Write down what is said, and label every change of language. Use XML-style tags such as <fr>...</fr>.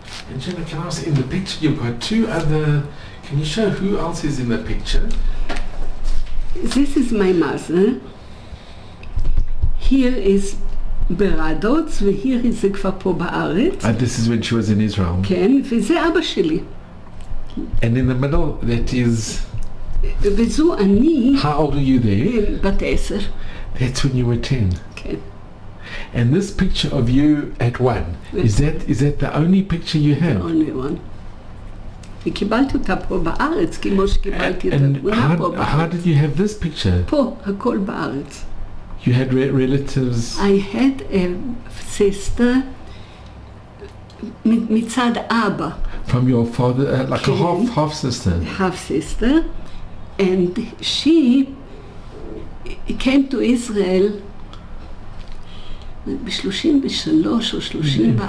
<en>And Jenna, can I ask, in the picture you've got two other, can you show who else is in the picture? This is my mother. Here is</en> <he>ברדוץ, והיר זה כבר פה בארץ.</he> <en>And this is when she was in Israel.</en> <he>כן, וזה אבא שלי.</he> <en>And in the middle, that is...</en> <he>וזו אני...</he> <en>How old were you there?</en> <he>בת 10.</he> <en>That's when you were 10.</en> <he>כן.</he> <en>And this picture of you at 1, is that the only picture you have? The only one.</en> <he>וקיבלתי אותה פה בארץ, כמו שקיבלתי את התמונה פה בארץ.</he> <en>How did you have this picture?</en> <he>פה, הכל בארץ.</he> <en>You had relatives? I had a sister</en> <he>מצד אבא.</he> <en>From your father, like a half sister? Half sister. And she came to Israel</en> <he>ב-33 או 34.</he>